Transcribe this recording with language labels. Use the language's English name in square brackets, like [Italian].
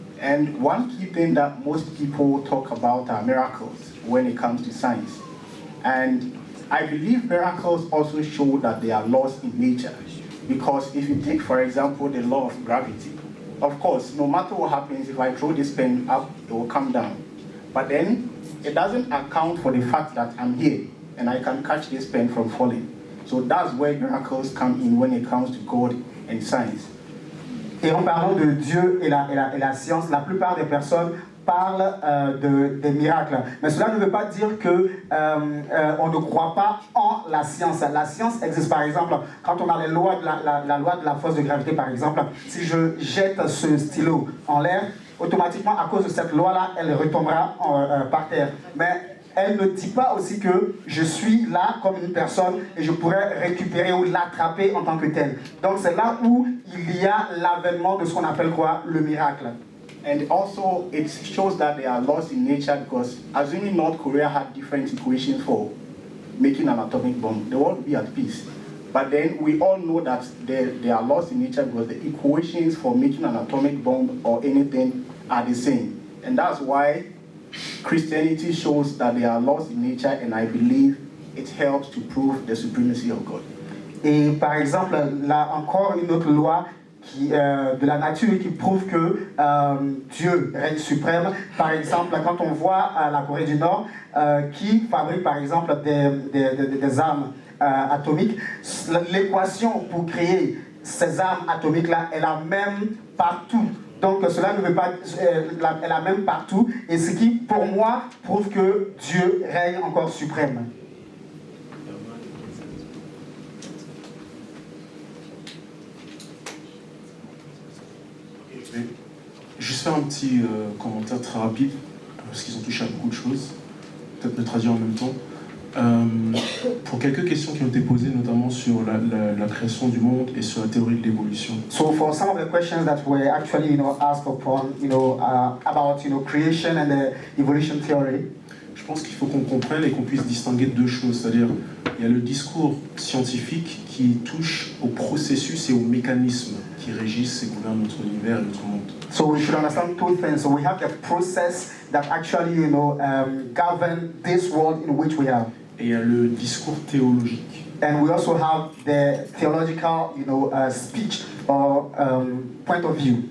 [English] And one key thing that most people talk about are miracles when it comes to science. And I believe miracles also show that there are laws in nature. Because if you take, for example, the law of gravity, of course, no matter what happens, if I throw this pen up, it will come down. But then, it doesn't account for the fact that I'm here, and I can catch this pen from falling. So that's where miracles come in when it comes to God and science. [French] Et en parlant de Dieu et la science, la plupart des personnes parlent des miracles. Mais cela ne veut pas dire que on ne croit pas en la science. La science existe par exemple quand on a les lois la loi de la force de gravité par exemple. Si je jette ce stylo en l'air, automatiquement à cause de cette loi-là, elle retombera par terre. Mais elle ne dit pas aussi que je suis là comme une personne et je pourrais récupérer ou l'attraper en tant que tel. Donc c'est là où il y a l'avènement de ce qu'on appelle quoi, le miracle. [English] And also, it shows that there are laws in nature because, assuming North Korea had different equations for making an atomic bomb, the world would be at peace. But then we all know that there are laws in nature because the equations for making an atomic bomb or anything are the same. And that's why Christianity shows that there are laws in nature, and I believe it helps to prove the supremacy of God. [French] Et par exemple, là encore une autre loi de la nature qui prouve que Dieu règne suprême. Par exemple, quand on voit la Corée du Nord qui fabrique par exemple des armes atomiques, l'équation pour créer ces armes atomiques-là est la même partout. Donc cela ne veut pas est la même partout. Et ce qui, pour moi, prouve que Dieu règne encore suprême. Je vais juste faire un petit commentaire très rapide, parce qu'ils ont touché à beaucoup de choses. Peut-être le traduire en même temps. Pour quelques questions qui ont été posées, notamment sur la création du monde et sur la théorie de l'évolution. [English] So for some of the questions that were actually, asked upon, about, creation and the evolution theory. [French] Je pense qu'il faut qu'on comprenne et qu'on puisse distinguer deux choses. C'est-à-dire, il y a le discours scientifique qui touche au processus et aux mécanismes qui régissent et gouvernent notre univers et notre monde. [English] So we should understand two things. So we have the process that actually, govern this world in which we are. [French] Et il y a le discours théologique. [English] And we also have the theological, speech or point of view.